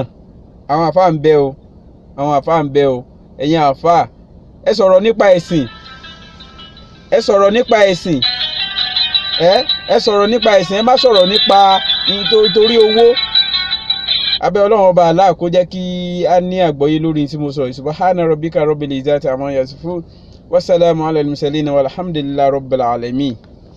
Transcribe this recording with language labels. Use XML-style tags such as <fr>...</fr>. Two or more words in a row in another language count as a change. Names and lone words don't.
<yo>Àwọn àfáà ń bẹ o, àwọn àfáà ń bẹ o. Ẹ̀yin àfáà ẹ sọ̀rọ̀ nípa ẹ̀sìn, ẹ sọ̀rọ̀ nípa ẹ̀sìn, ẹ sọ̀rọ̀ nípa ẹ̀sìn, ẹ má sọ̀rọ̀ nípa nítorí owó. Abẹ́ Ọlọ́run ọba Allah kó jẹ́ kí a ní àgbọ́yé lórí tí mo sọ yìí.</yo> <ar>سبحان ربك رب العزة عما يصفون. وسلام على المرسلين والحمد لله رب العالمين.</ar>